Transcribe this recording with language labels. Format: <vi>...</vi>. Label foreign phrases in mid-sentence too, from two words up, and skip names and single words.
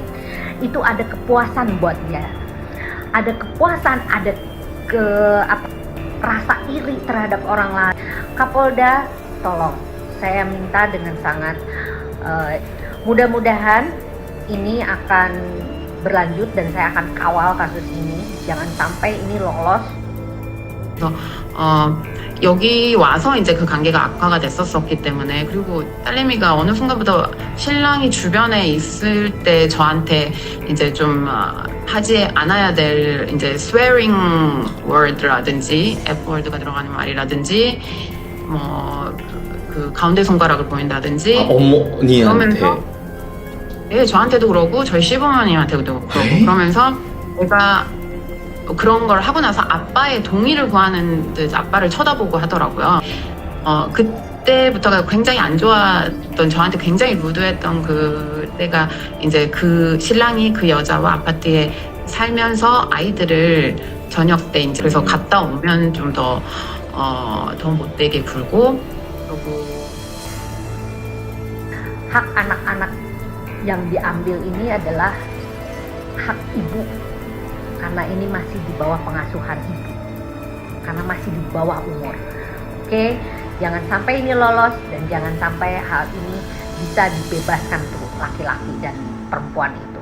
<id>Itu ada kepuasan buat dia. Ada kepuasan, ada rasa iri terhadap orang lain. Kapolda, tolong, saya minta dengan sangat mudah-mudahan ini akan berlanjut dan saya akan kawal kasus ini. Jangan sampai ini lolos.</id> <ko>여기 와서 이제 그 관계가 악화가 됐었기 때문에, 그리고 딸내미가 어느 순간부터 신랑이 주변에 있을 때 저한테 이제 좀 하지 않아야 될 이제</ko> <en>swearing word</en> <ko>라든지</ko> <en>F word</en> <ko>가 들어가는 말이라든지 뭐 그 가운데 손가락을 보인다든지 어머니한테? 그러면서 예, 저한테도 그러고 저희 시부모님한테도 그러고 그러면서 제가 그런 걸 하고 나서 아빠의 동의를 구하는 듯 아빠를 쳐다보고 하더라고요. 그때부터가 굉장히 안 좋았던, 저한테 굉장히 루드했던 그때가 이제 그 신랑이 그 여자와 아파트에 살면서 아이들을 저녁 때 이제 그래서 갔다 오면 좀 더 못되게 굴고, 그리고</ko> <id>hak anak-anak yang diambil ini adalah hak ibu, karena ini masih di bawah pengasuhan ibu, karena masih di bawah umur. Oke, jangan sampai ini lolos dan jangan sampai hal ini bisa dibebaskan tuh laki-laki dan perempuan itu.</id>